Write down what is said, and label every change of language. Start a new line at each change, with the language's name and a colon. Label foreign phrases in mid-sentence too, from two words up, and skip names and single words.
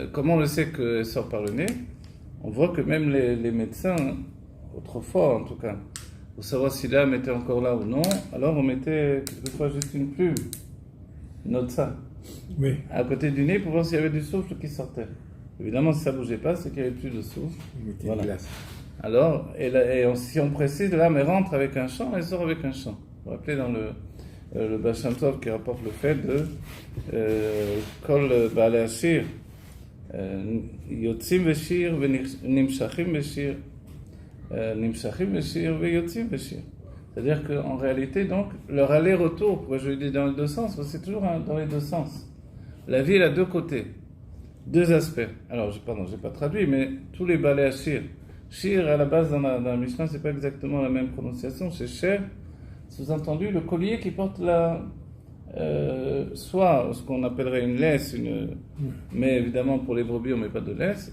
French: Comment on le sait qu'elle sort par le nez? On voit que même les médecins, autrefois en tout cas, pour savoir si l'âme était encore là ou non, alors on mettait quelquefois juste une plume, note ça. Oui. À côté du nez pour voir s'il y avait du souffle qui sortait. Évidemment, si ça ne bougeait pas, c'est qu'il n'y avait plus de souffle. Voilà. Alors, si on précise, l'âme elle rentre avec un chant, elle sort avec un chant. Vous vous rappelez dans le Baal Shem Tov qui rapporte le fait de
Hebrew: כל בעלי השיר יוצאים בשיר נמשכים בשיר נמשכים בשיר יוצאים בשיר.
French: C'est-à-dire qu'en réalité, donc, leur aller-retour, pourquoi je le dis dans les deux sens, c'est toujours dans les deux sens. La vie, elle a deux côtés, deux aspects. Alors, j'ai pas traduit, mais tous les
Hebrew: בעלי השיר.
French: Shir, à la base, dans la Mishnah, c'est pas exactement la même prononciation, c'est Sher, sous-entendu, le collier qui porte soit ce qu'on appellerait une laisse, mais évidemment, pour les brebis, on met pas de laisse.